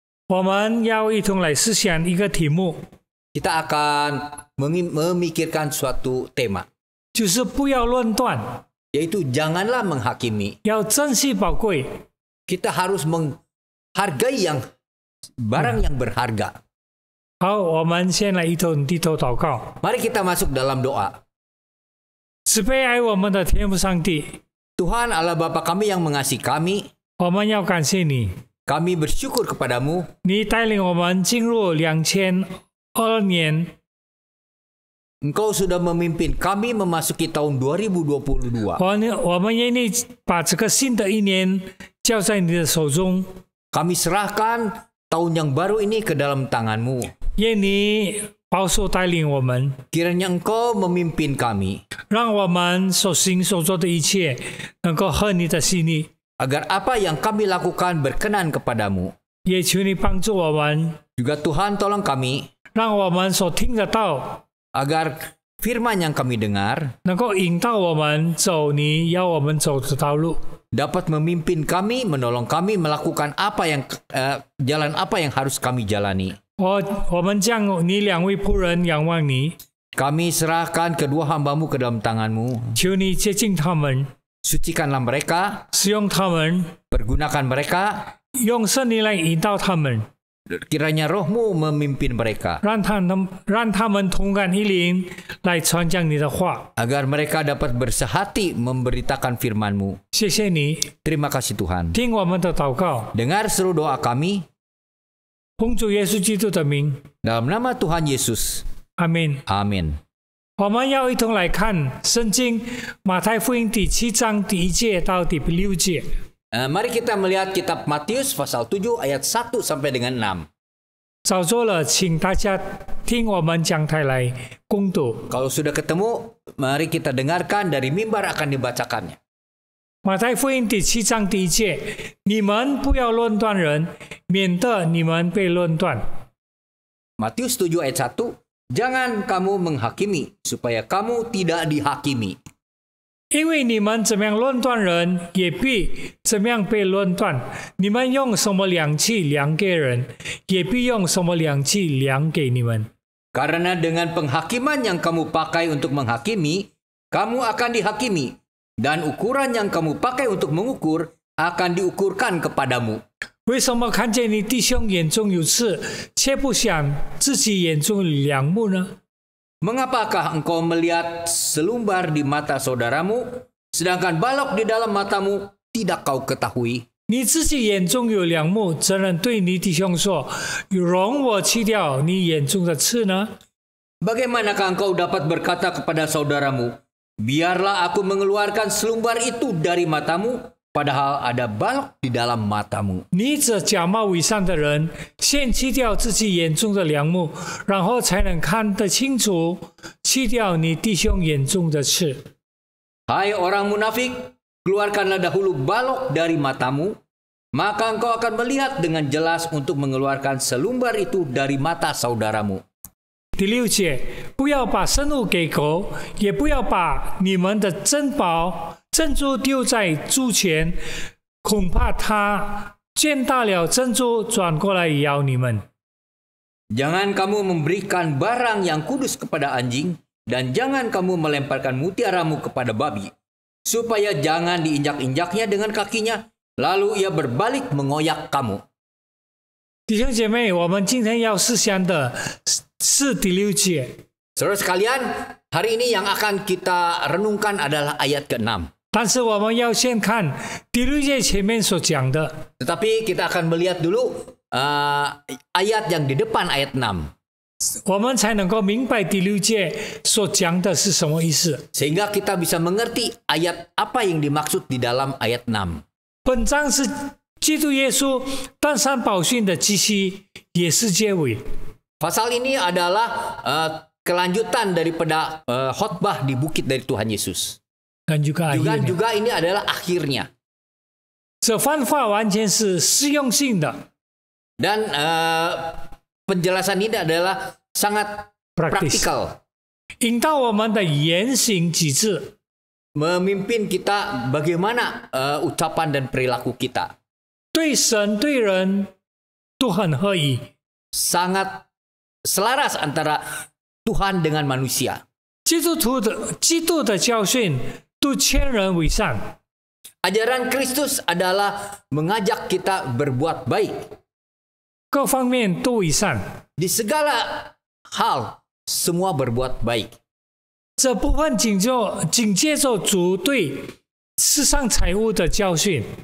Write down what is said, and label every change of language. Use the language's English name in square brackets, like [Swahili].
[Chinese] 我们要一同来思想一个题目， [Indonesian] Kita akan memikirkan suatu tema, [Chinese] 就是不要论断， [Indonesian] yaitu janganlah menghakimi. [Chinese] 要珍惜宝贵。 [Indonesian] Kita harus menghargai barang yang berharga. [Chinese] 好，我们先来一同低头祷告。 [Indonesian] Mari kita masuk dalam doa. [Chinese] 慈悲爱我们的天父上帝， [Indonesian] Tuhan Allah Bapa kami yang mengasihi kami, [Chinese] 我们要感谢你， [Indonesian] kami bersyukur kepadamu. [Chinese] 你带领我们进入2022年。 [Indonesian] Engkau sudah memimpin kami memasuki tahun 2022. [Chinese] 我们愿意把这个新的一年交在你的手中， [Indonesian] Kami serahkan tahun yang baru ini ke dalam tangan-Mu. [Chinese] 愿你保守带领我们， [Indonesian] Kiranya Engkau memimpin kami, [Chinese] 让我们所行所做的一切能够合你的心意。 [Indonesian] agar apa yang kami lakukan berkenan kepadamu. [Chinese] 也求你帮助我们， [Indonesian] Juga Tuhan tolong kami, [Chinese] 让我们所听得到 [Indonesian] agar firman yang kami dengar [Chinese] 能够引导我们走你要我们走的道路。 [Indonesian] dapat memimpin kami, menolong kami melakukan jalan apa yang harus kami jalani. [Chinese] 我们将你两位仆人仰望你， [Indonesian] Kami serahkan kedua hamba-Mu ke dalam tangan-Mu. [Chinese] 求你接近他们， [Indonesian] Sucikanlah mereka, [Chinese] 使用他们， [Indonesian] pergunakan mereka, [Chinese] 用圣灵来引导他们， [Indonesian] kiranya Roh-Mu memimpin mereka, [Chinese] 让他们同感一灵来传讲你的话。 [Indonesian] agar mereka dapat bersehati memberitakan firman-Mu. [Chinese] 谢谢你， [Indonesian] Terima kasih Tuhan. [Chinese] 听我们的祷告， [Indonesian] Dengar seru doa kami [Chinese] 奉主耶稣基督的名， [Indonesian] dalam nama Tuhan Yesus. [Chinese] 阿门。 [Indonesian] Amin. [Chinese] 我们要一同来看圣经马太福音第7章第1节到第6节。 [Indonesian] Mari kita melihat kitab Matius pasal 7 ayat 1 sampai dengan 6. [Chinese] 找着了，请大家听我们讲台来攻读。 [Indonesian] Kalau sudah ketemu, mari kita dengarkan dari mimbar akan dibacakannya. [Chinese] 马太福音第7章第1节，你们不要论断人，免得你们被论断。 [Indonesian] Matius 7 ayat 1, jangan kamu menghakimi, supaya kamu tidak dihakimi. [Chinese] 因为你们怎么样论断人，也必怎么样被论断。你们用什么量器量给人，也必用什么量器量给你们。 [Indonesian] Karena dengan penghakiman yang kamu pakai untuk menghakimi, kamu akan dihakimi. Dan ukuran yang kamu pakai untuk mengukur, akan diukurkan kepadamu. [Chinese] 为什么看见你弟兄眼中有刺，却不想自己眼中有梁木呢？ [Indonesian] Mengapakah engkau melihat selumbar di mata saudaramu, sedangkan balok di dalam matamu tidak kau ketahui? [Chinese] 你自己眼中有梁木，怎能对你弟兄说：“容我去掉你眼中的刺呢？” [Indonesian] Bagaimanakah engkau dapat berkata kepada saudaramu, biarlah aku mengeluarkan selumbar itu dari matamu, padahal ada balok di dalam matamu. [Chinese] 你这假冒伪善的人，先去掉自己眼中的梁木，然后才能看得清楚，去掉你弟兄眼中的刺。 [Indonesian] Hai orang munafik, keluarkanlah dahulu balok dari matamu, maka engkau akan melihat dengan jelas untuk mengeluarkan selumbar itu dari mata saudaramu. [Chinese] 第6节，不要把生物给狗，也不要把你们的珍宝珍珠丢在猪前，恐怕它见到了珍珠转过来咬你们。 [Indonesian] Jangan kamu memberikan barang yang kudus kepada anjing, dan jangan kamu melemparkan mutiaramu kepada babi, supaya jangan diinjak-injaknya dengan kakinya, lalu ia berbalik mengoyak kamu. [Chinese] 弟兄姐妹，我们今天要思想的是第6节。 [Indonesian] Saudara sekalian, hari ini yang akan kita renungkan adalah ayat ke-6. [Chinese] 但是我们要先看第6节前面所讲的。 [Indonesian] Tetapi kita akan melihat dulu ayat yang di depan ayat 6. [Chinese] 我们才能够明白第6节所讲的是什么意思。 [Indonesian] Sehingga kita bisa mengerti ayat apa yang dimaksud di dalam ayat 6. [Chinese] 本章是基督耶稣登山宝训的基期，也是结尾。 [Indonesian] Pasal ini adalah kelanjutan daripada khotbah di bukit dari Tuhan Yesus. dan juga akhirnya. juga ini adalah akhirnya. [Chinese] 这番话完全是实用性的 [Indonesian] Dan penjelasan ini adalah sangat praktis praktikal. [Chinese] 引导我们的言行举止 [Indonesian] Memimpin kita bagaimana ucapan dan perilaku kita. [Chinese] 对神对人都很合宜 [Indonesian] Sangat selaras antara Tuhan dengan manusia. [Chinese] 基督的教训都劝人为善 [Indonesian] Ajaran Kristus adalah mengajak kita berbuat baik. [Chinese] 各方面都为善 [Indonesian] Di segala hal, semua berbuat baik. [Chinese] 这部分紧接着主对世上财物的教训